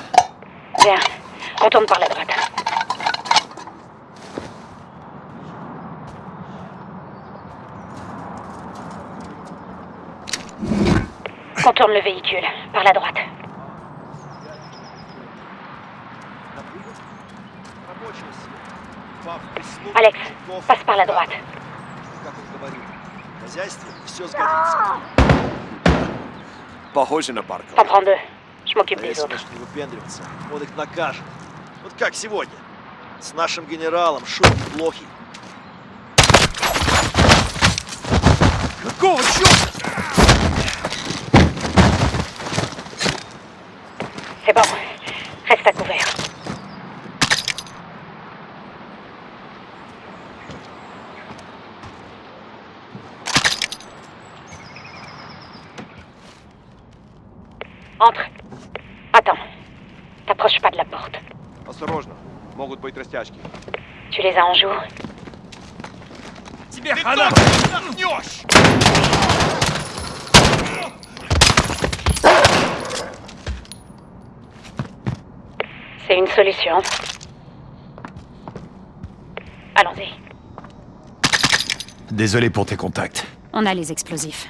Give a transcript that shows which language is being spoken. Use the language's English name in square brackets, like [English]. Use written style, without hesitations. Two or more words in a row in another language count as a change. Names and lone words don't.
[French] Bien, on tourne par la droite. Contourne le véhicule, par la droite. Alex, passe par la droite. [Russian] Похоже на Баркова. [French] T'en prends deux. Je m'occupe des [Russian] Если [French] autres. [Russian] начнет выпендриваться, он их накажет. Вот как сегодня. С нашим генералом шутки плохи. Какого черта? [French] C'est bon. Reste à couvert. Entre. Attends. T'approches pas de la porte. [Russian] Осторожно, могут быть растяжки. [French] Tu les as en joue? [Russian] Тебе хана! Нахнешь! [French] C'est une solution. Allons-y. Désolé pour tes contacts. On a les explosifs.